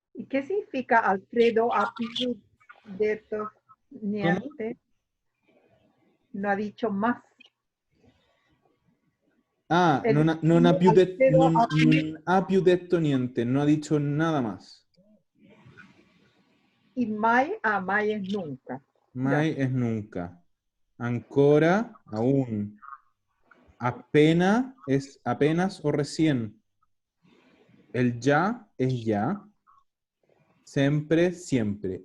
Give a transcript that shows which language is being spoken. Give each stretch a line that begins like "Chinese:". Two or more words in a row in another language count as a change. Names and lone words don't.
Spanish: qué significa
Italian: Alfredo ha più detto niente?
Spanish: No ha dicho más. Ah, El-
Italian: non ha più, Alfredo ha più, non ha più detto niente,
Spanish: no ha dicho nada más. y mai, mai es nunca. Mai es nunca. Ancora, aún. Apenas es apenas o recién. El ya es ya. Siempre, siempre.